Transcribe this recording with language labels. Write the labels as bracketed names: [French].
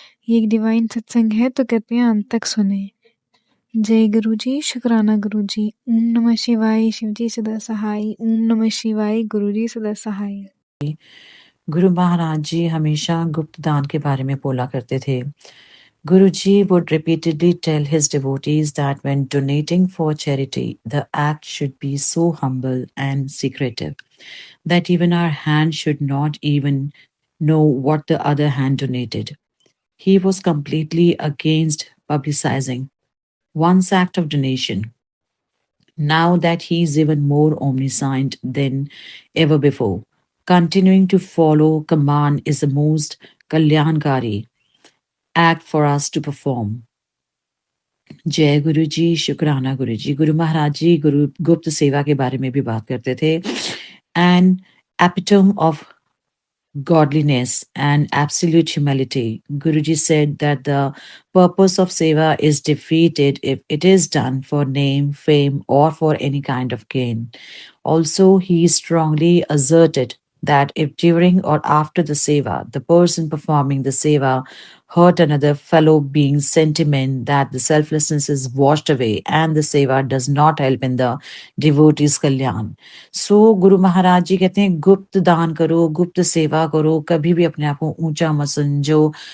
[Hindi] ये एक डिवाइन सत्संग है, तो कृपया अंत तक सुने। जय गुरु जी, शुक्राना गुरु जी। ओम नमः शिवाय, शिव जी सदा सहाय। ओम नमः शिवाय, गुरु जी सदा सहाय। गुरु महाराज जी हमेशा गुप्त दान के बारे में बोला करते थे। [English] Guruji would repeatedly tell his devotees that when donating for charity, the act should be so humble and secretive that even our hand should not even know what the other hand donated. He was completely against publicizing one's act of donation. Now that he is even more omniscient than ever before, continuing to follow command is the most kalyankari act for us to perform. [Hindi] जय गुरु जी, शुक्राना गुरु जी। गुरु महाराज जी गुरु गुप्त सेवा के बारे में भी बात करते थे। [English] And epitome of godliness and absolute humility. Guruji said that the purpose of seva is defeated if it is done for name, fame, or for any kind of gain. Also, he strongly asserted that if during or after the seva, the person performing the seva hurt another fellow being's sentiment, that the selflessness is washed away and the seva does not help in the devotee's kalyan. [Hindi] सो गुरु महाराज जी कहते हैं गुप्त दान करो, गुप्त सेवा करो, कभी भी अपने आप को ऊंचा मत समझो।